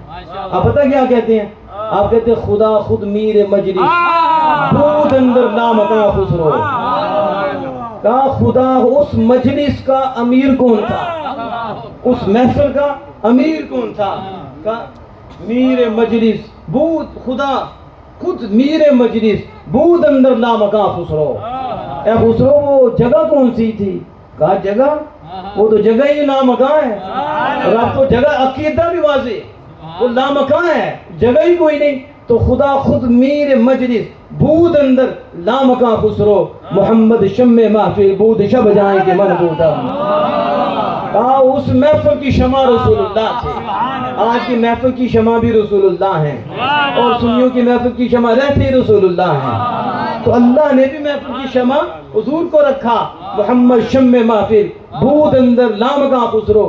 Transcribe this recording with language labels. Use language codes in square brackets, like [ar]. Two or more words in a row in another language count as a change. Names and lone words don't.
[ur] آپ پتہ کیا کہتے ہیں؟ آپ کہتے ہیں [fa] خدا خود میر مجلس بود اندر لامکاں خسرو، [ur] کہا خدا اس مجلس کا امیر کون تھا، اس محفل کا امیر کون تھا؟ کہا [fa] میر مجلس بود، خدا خود میر مجلس بود اندر لامکاں خسرو، [ur] اے خسرو وہ جگہ کون سی تھی؟ کہا جگہ، وہ تو جگہ ہی لامکاں ہے، اور اب تو جگہ عقیدہ بھی واضح، وہ لامکاں ہے، جگہ ہی کوئی نہیں، تو [fa] خدا خود میر مجلس بود اندر لامکاں خسرو، محمد شمع محفل بود شب جائیں کہ من بودا، [ur] کہا اس محفل کی شمع رسول اللہ تھے، آج کی محفل کی شمع بھی رسول اللہ ہیں، اور سنیوں کی محفل کی شمع رہتی رسول اللہ ہیں، تو اللہ نے بھی محفل کی شمع حضور کو رکھا، [fa] محمد شمع محفل بود اندر لامکاں خسرو۔